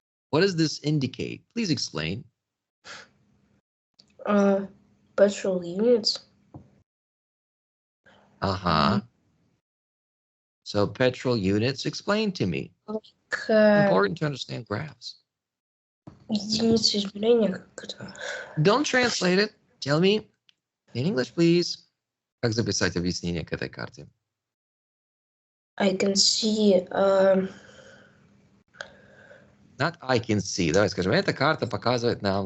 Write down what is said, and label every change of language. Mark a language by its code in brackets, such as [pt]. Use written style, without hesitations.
[en] What does this indicate? Please explain. Petrol units. Uh-huh. So petrol units, explain to me. Like, Important to understand graphs. [ru] единицы измерения, как это? [en] Don't translate it. Tell me in English, please. [ru] Как записать объяснение к этой карте? [en] I can see. Not I can see. [ru] Давай скажем, эта карта показывает нам.